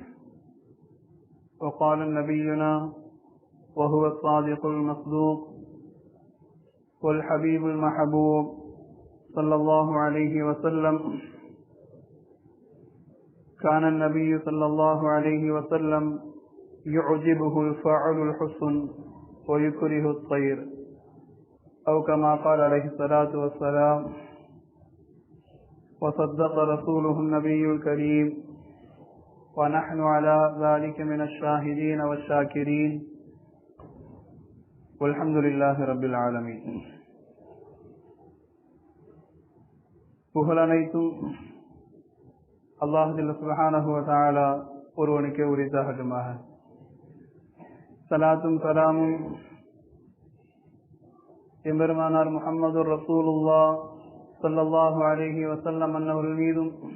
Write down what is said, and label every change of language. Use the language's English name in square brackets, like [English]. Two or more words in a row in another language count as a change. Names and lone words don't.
[Arabic] وقال نبينا وهو الصادق المصدوق والحبيب المحبوب صلى الله عليه وسلم: كان النبي صلى الله عليه وسلم يعجبه الفعل الحسن ويكره الطير، أو كما قال عليه الصلاة والسلام. وصدق رسوله النبي الكريم، ونحن على ذلك من الشاهدين والشاكرين، والحمد لله رب العالمين. [Tamil] புகழனைத்தும் [Arabic] الله جل سبحانه و تعالى [Tamil] ஒருவனுக்கே உரித்தாகட்டுமாக. ஸலாத்தும் ஸலாமும் எம்பெருமானார் முஹம்மது ரசூலுல்லாஹ் [Arabic] صلى الله عليه وسلم [Tamil] அன்னவர்கள் மீதும்,